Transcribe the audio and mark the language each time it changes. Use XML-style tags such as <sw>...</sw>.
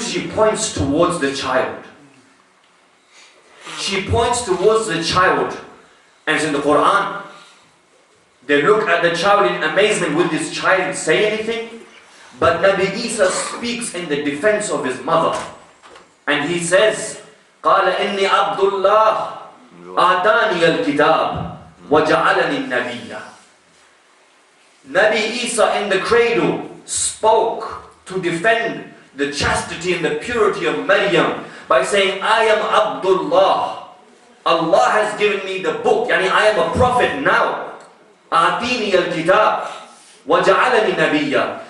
<en>She points towards the child. She points towards the child. And it's in the Quran. They look at the child in amazement. Will this child say anything? But Nabi Isa speaks in the defense of his mother. And he says,</en> <ar>قَالَ إِنِّي عَبْدُ اللَّهِ آتَانِيَ الْكِتَابِ وَجَعَلَنِي النَّبِيَّ.</ar> <en>Nabi Isa in the cradle spoke to defend the chastity and the purity of Maryam by saying, I am Abdullah. Allah has given me the book. Yani I am a prophet now.</en> <ar>Atini al-kitab wa ja'alani nabiyya.</ar>